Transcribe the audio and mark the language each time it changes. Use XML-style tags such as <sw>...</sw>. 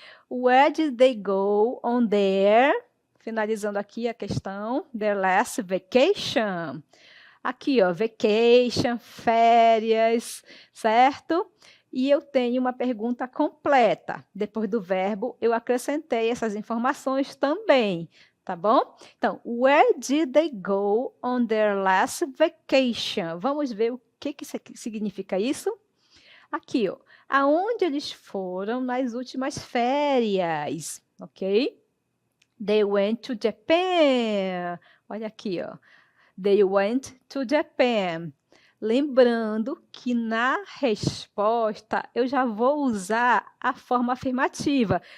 <en>Where did they go on their,</en> <pt>finalizando aqui a questão,</pt> <en>their last vacation?</en> <pt>Aqui, ó, vacation, férias, certo? E eu tenho uma pergunta completa. Depois do verbo, eu acrescentei essas informações também, tá bom?</pt> <en>Então, where did they go on their last vacation?</en> <pt>Vamos ver o que significa isso? Aqui, ó, aonde eles foram nas últimas férias, ok?</pt> <en>They went to Japan.</en> <pt>Olha aqui, ó.</pt> <en>They went to Japan.</en> <pt>Lembrando que na resposta eu já vou usar a forma afirmativa.</pt>